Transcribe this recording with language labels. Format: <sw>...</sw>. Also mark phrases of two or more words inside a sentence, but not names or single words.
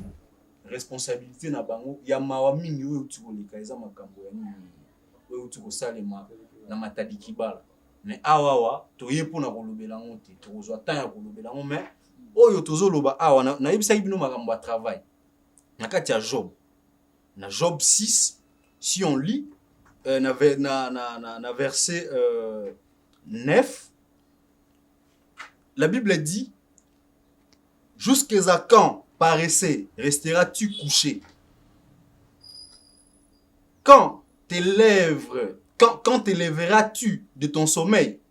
<ln>Responsabilité na bango ya mawa mingi oyo tukoleka eza makambo ya nini oyo tukosalema na matadi kibala. Mais awawa toye pona kolobela ngo te tokozwa temps ya kolobela ngo mais oyo tozoloba awa na yebisaki bino makambo ya travail na kati ya Job na Job 6</ln> <fr>si on lit</fr> <ln>na verset</ln> <fr>9 la Bible dit jusqu'à quand paressé resteras-tu couché quand t'élèveras-tu de ton sommeil?</fr>